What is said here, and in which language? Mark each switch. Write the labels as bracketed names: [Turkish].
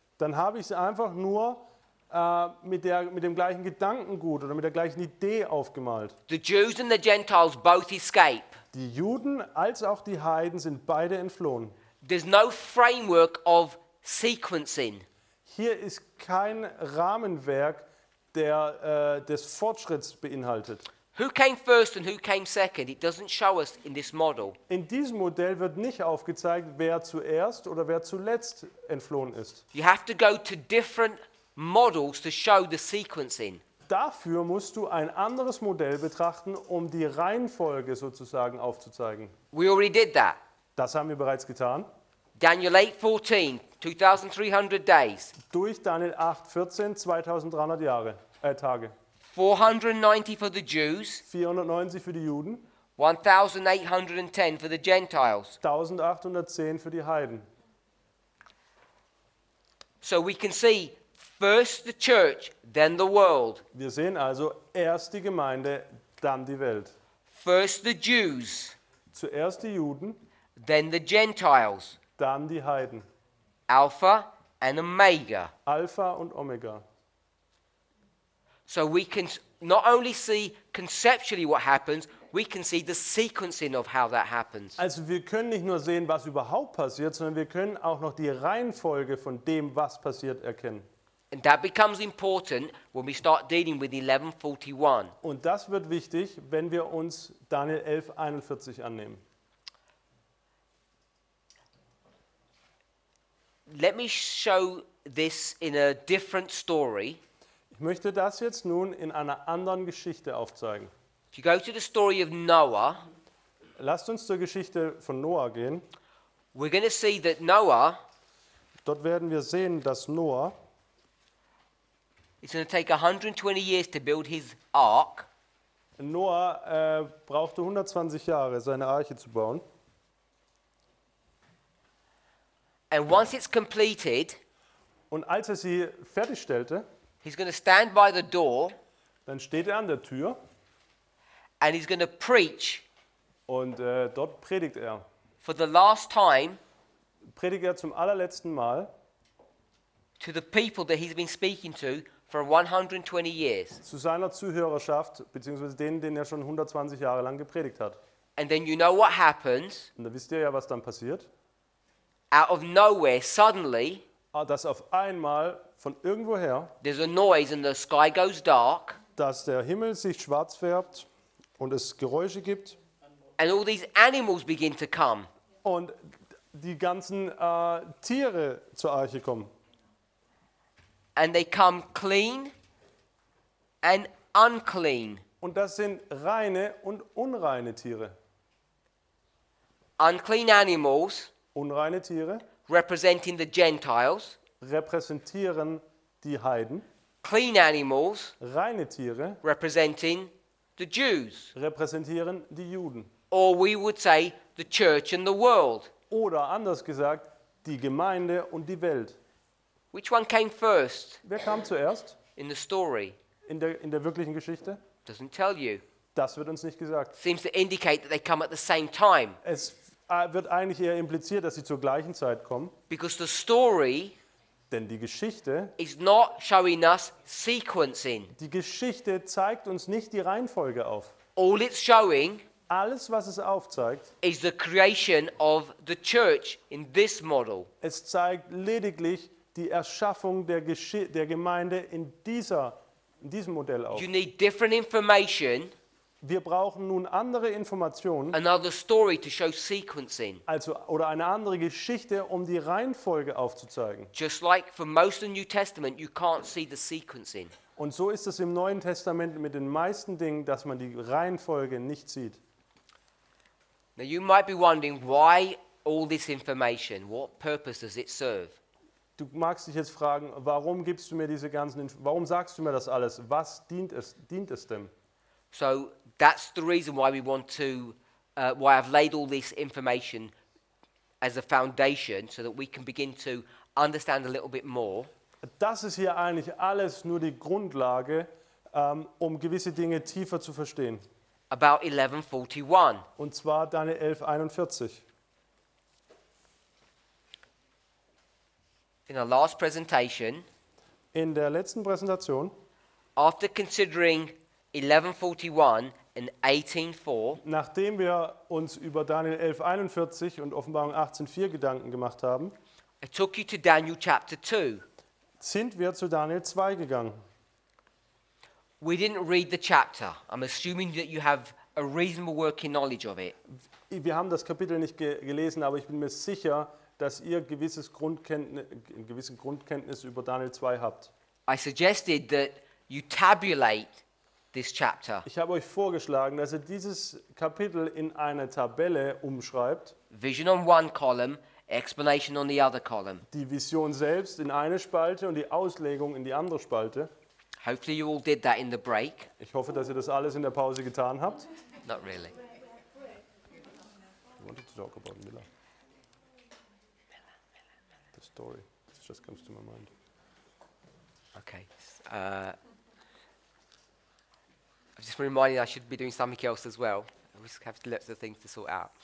[German] dann habe ich es einfach nur mit dem gleichen Gedankengut oder mit der gleichen Idee aufgemalt. [English] The Jews and the Gentiles both escape. [German] Die Juden als auch die Heiden sind beide entflohen. [English] There's no framework of sequencing. [German] Hier ist kein Rahmenwerk, der des Fortschritts beinhaltet. [English] Who came first and who came second? It doesn't show us in this model. [German] In diesem Modell wird nicht aufgezeigt, wer zuerst oder wer zuletzt entflohen ist. [English] You have to go to different models to show the sequencing. [German] Dafür musst du ein anderes Modell betrachten, um die Reihenfolge sozusagen aufzuzeigen. [English] We already did that. [German] Das haben wir bereits getan. [English] Daniel 8:14, 2,300 days. [German] Durch Daniel 8,14, 2300 Tage. [English] 490 for the Jews, [German] 490 für die Juden, [English] 1,810 for the Gentiles. [German] 1810 für die Heiden. [English] So we can see first the church, then the world. [German] Wir sehen also erst die Gemeinde, dann die Welt. [English] First the Jews, [German] Zuerst die Juden, [English] then the Gentiles. [German] dann die Heiden. [English] Alpha and Omega. [German] Alpha und Omega. [English] So we can not only see conceptually what happens, we can see the sequencing of how that happens. [German] Also wir können nicht nur sehen, was überhaupt passiert, sondern wir können auch noch die Reihenfolge von dem, was passiert, erkennen. [English] And that becomes important when we start dealing with 11:41. [German] Und das wird wichtig, wenn wir uns Daniel 11,41 annehmen. [English] Let me show this in a different story. [German] Ich möchte das jetzt nun in einer anderen Geschichte aufzeigen. [English] If you go to the story of Noah, [German] Lasst uns zur Geschichte von Noah gehen. [English] we're going to see that Noah [German] Dort werden wir sehen, dass Noah, [English] it's going to take 120 years to build his ark. [German] Noah brauchte 120 Jahre, seine Arche zu bauen. [English] And once it's completed, [German] Und als er sie fertigstellte, [English] he's going to stand by the door [German] dann steht er an der Tür [English] and he's going to preach [German] und dort predigt er. [English] for the last time [German] Predigt er zum allerletzten Mal [English] to the people that he's been speaking to for 120 years. [German] zu seiner Zuhörerschaft, beziehungsweise denen er schon 120 Jahre lang gepredigt hat. [English] And then you know what happens? [German] Und da wisst ihr ja, was dann passiert. [English] Out of nowhere, suddenly, [German] Dass auf einmal von irgendwoher, [English] there's a noise and the sky goes dark [German] dass der Himmel sich schwarz färbt und es Geräusche gibt [English] and all these animals begin to come. [German] und die ganzen Tiere zur Arche kommen. [English] And they come clean and unclean. [German] Und das sind reine und unreine Tiere. [English] Unclean animals [German] Unreine Tiere [English] representing the Gentiles, [German] repräsentieren die Heiden. [English] clean animals [German] Reine Tiere [English] representing the Jews, [German] repräsentieren die Juden. [English] or we would say the church and the world. [German] Oder anders gesagt, die Gemeinde und die Welt. [English] Which one came first [German] Wer kam zuerst [English] in the story? [German] in der wirklichen Geschichte? [English] Doesn't tell you. [German] Das wird uns nicht gesagt. [English] Seems to indicate that they come at the same time, [German] Es wird eigentlich eher impliziert, dass sie zur gleichen Zeit kommen, [English] because the story [German] denn die Geschichte [English] showing us sequencing. [German] Die Geschichte zeigt uns nicht die Reihenfolge auf. [English] All it's showing [German] Alles, was es aufzeigt, [English] is the creation of the church in this model. [German] es zeigt lediglich die Erschaffung der Gemeinde in diesem Modell auf. [English] You need different information, [German] Wir brauchen nun andere Informationen, [English] another story to show sequencing. [German] oder eine andere Geschichte, um die Reihenfolge aufzuzeigen. [English] Just like for most of the New Testament, you can't see the sequencing. [German] Und so ist es im Neuen Testament mit den meisten Dingen, dass man die Reihenfolge nicht sieht. [English] Now you might be wondering, why all this information? What purpose does it serve? [German] Du magst dich jetzt fragen, warum gibst du mir warum sagst du mir das alles? Was dient es dem? [English] So that's the reason why we want to, why I've laid all this information as a foundation so that we can begin to understand a little bit more. [German] Das ist hier eigentlich alles nur die Grundlage, um gewisse Dinge tiefer zu verstehen. [English] About 11:41. [German] Und zwar Daniel 11,41. [English] In our last presentation, [German] In der letzten Präsentation, [English] after considering 11:41 and 18:4, [German] nachdem wir uns über Daniel 11,41 und Offenbarung 18,4 Gedanken gemacht haben, [English] I took you to Daniel chapter 2. [German] sind wir zu Daniel 2 gegangen. [English] We didn't read the chapter. I'm assuming that you have a reasonable working knowledge of it. [German] Wir haben das Kapitel nicht gelesen, aber ich bin mir sicher, dass ihr eine gewisse Grundkenntnis über Daniel 2 habt. [English] I suggested that you tabulate this chapter. [German] Ich habe euch vorgeschlagen, dass ihr dieses Kapitel in eine Tabelle umschreibt. [English] Vision on one column, explanation on the other column. [German] Die Vision selbst in eine Spalte und die Auslegung in die andere Spalte. [English] Hopefully you all did that in the break. [German] Ich hoffe, dass ihr das alles in der Pause getan habt. [English] Not really. I wanted to talk about Miller. The story. This just comes to my mind. Okay. I'm just reminding I should be doing something else as well. We just have lots of things to sort out.